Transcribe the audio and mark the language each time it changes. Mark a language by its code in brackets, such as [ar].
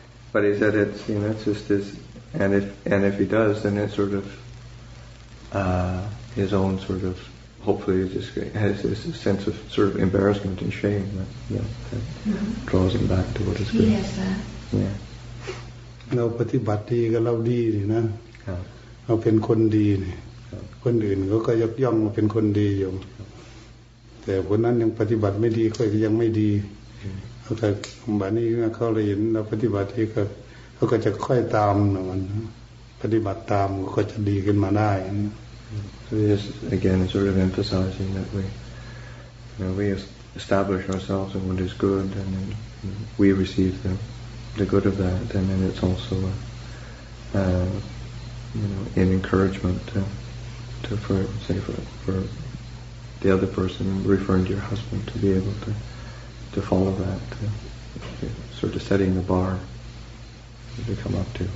[en] But he said it's just this, and if he does, then it's sort of his own sort of. Hopefully, he just has this sense of sort of embarrassment and shame that draws him back to what is good. He has that. Yeah. [th] เราปฏิบัติดีกับเราดีนี่นะเราเป็นคนดีนี่คนอื่นเขาก็ยกย่องว่าเป็นคนดีอยู่แต่คนนั้นยังปฏิบัติไม่ดีก็ยังไม่ดีเขาแต่บัดนี้เขาเลยเห็นเราปฏิบัติที่เขาก็จะค่อยตามมันปฏิบัติตามก็จะดีขึ้นมาได้ [en] So just again sort of emphasizing that we establish ourselves in what is good, and then we receive the good of that, and then it's also an encouragement for the other person, referring to your husband, to be able to follow that, sort of setting the bar to come up to.